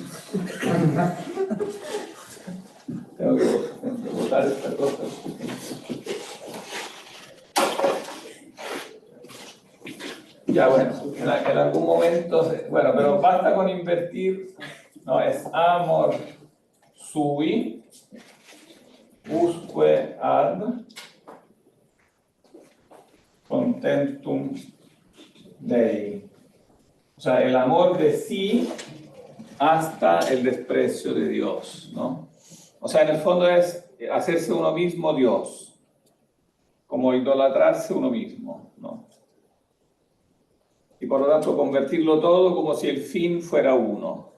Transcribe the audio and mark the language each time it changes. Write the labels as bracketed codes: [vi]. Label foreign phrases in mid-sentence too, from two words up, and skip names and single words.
[es] Tengo que botar esta cosa. Ya, bueno, en algún momento, bueno, pero basta con invertir, no, es [la] amor sui, usque ad contentum Dei. [es] O sea, el amor de sí hasta el desprecio de Dios, ¿no? O sea, en el fondo es hacerse uno mismo Dios, como idolatrarse uno mismo, ¿no? Y por lo tanto convertirlo todo como si el fin fuera uno.